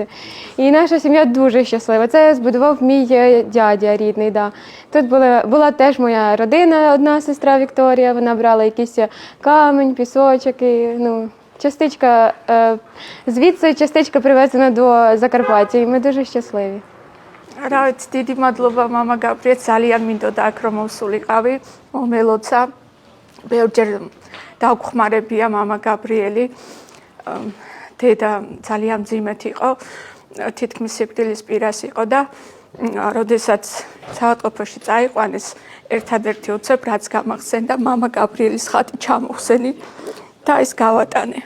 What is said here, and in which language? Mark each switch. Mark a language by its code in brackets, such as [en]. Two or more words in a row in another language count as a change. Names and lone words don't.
[uk] І наша сім'я дуже щаслива. Це збудував мій дядя рідний. Да. Тут була теж моя родина, одна сестра Вікторія. Вона брала якийсь камінь, пісочок. І, ну, частичка, звідси частичка привезена до Закарпаття. І ми дуже щасливі. [ka] რა ვიცი, დიდი მადლობა მამა გაბრიელს, ძალიან მინდოდა აქ რომ მოვსულიყავი, მომელოცა. ბევრჯერ დაგვხმარებია მამა გაბრიელი. დედა ძალიან მძიმედ იყო, თითქმის სიკვდილის პირას იყო და როდესაც საავადმყოფოში წაიყვანეს, ერთადერთი უცებ რაც გამახსენდა, მამა გაბრიელის ხატი ჩამოვხსენი და ის გავატანე.